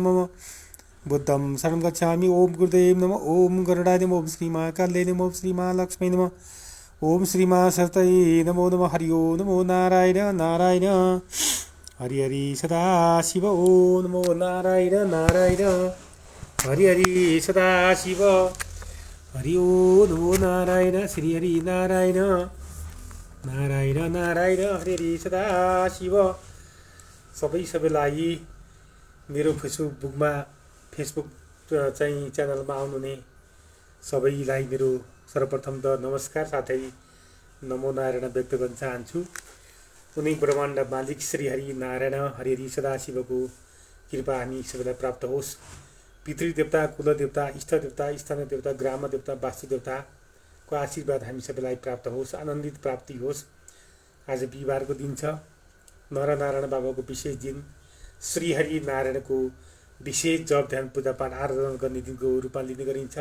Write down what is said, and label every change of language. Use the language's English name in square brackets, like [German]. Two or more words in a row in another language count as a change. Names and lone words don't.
[Sanskrit] मम, बुद्धं शरणं गच्छामि, ओम गुरुदेव नमः, ओम गरुडाय नमः, ओम श्री महाकाले नमः, ओम श्री महालक्ष्मी नमः, ओम श्री महासरस्वती नमो नमः, हरि ओम नमो नारायण नारायण, हरि हरि सदा शिव, ओम नमो नारायण नारायण, हरि हरि सदा शिव, हरि ओम नमो नारायण, श्री हरि नारायण नारायण नारायण, हरि हरि सदा शिव। [Nepali] सबैलाई मेरो फेसबुक चाहिँ च्यानलमा आउनुहुने सबैलाई मेरो सर्वप्रथम त नमस्कार साथै नमो नारायण व्यक्त गर्न चाहन्छु। उनी ब्रह्माण्ड मालिक श्री हरि नारायण हरि हरि सदाशिवको कृपा हामी सबैलाई प्राप्त होस्। पितृदेवता, कुलदेवता, इष्टदेवता, स्थानीय देवता, ग्राम देवता, वास्तु देवताको आशीर्वाद हामी सबैलाई प्राप्त होस्, आनन्दित प्राप्ति होस्। आज बिहिबारको दिन छ, नरनारायण बाबाको विशेष दिन, श्रीहरि नारायणको विशेष जप ध्यान पूजापाठ आराधना गर्ने दिनको रूपमा लिने गरिन्छ।